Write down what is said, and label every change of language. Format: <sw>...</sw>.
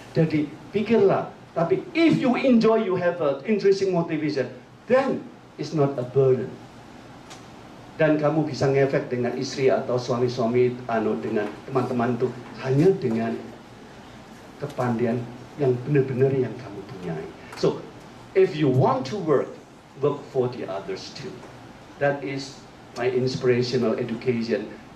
<id>Jadi pikirlah, tapi</id> <en>if you enjoy, you have an intrinsic motivation, then it's not a burden.</en> <id>Dan kamu bisa ngefek dengan istri atau suami-suami, dengan teman-teman itu hanya dengan kepandaian yang benar-benar yang kamu punyai.</id> <en>So, if you want to work for the others too. That is my inspirational education.</en>